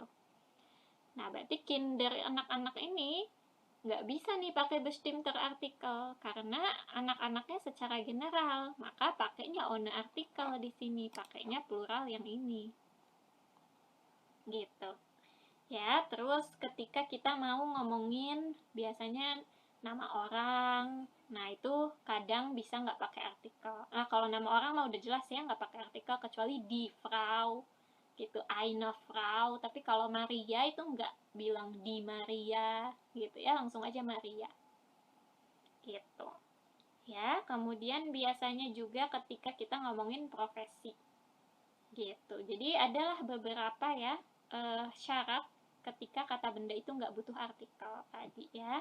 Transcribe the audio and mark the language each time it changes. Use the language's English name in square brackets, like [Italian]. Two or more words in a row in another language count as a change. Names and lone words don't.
[Indonesian] Nah berarti Kinder anak-anak ini nggak bisa nih pakai [German] bestimmter artikel [Indonesian] karena anak-anaknya secara general, maka pakainya [German] ohne artikel [Indonesian] di sini, pakainya plural yang ini. Gitu. Ya, terus ketika kita mau ngomongin biasanya nama orang, nah itu kadang bisa nggak pakai artikel. Nah kalau nama orang mah udah jelas ya nggak pakai artikel kecuali [German] die Frau [Indonesian] gitu, [German] eine Frau. [Indonesian] Tapi kalau Maria itu nggak bilang di Maria gitu ya, langsung aja Maria gitu ya. Kemudian biasanya juga ketika kita ngomongin profesi gitu, jadi adalah beberapa ya syarat ketika kata benda itu nggak butuh artikel tadi ya.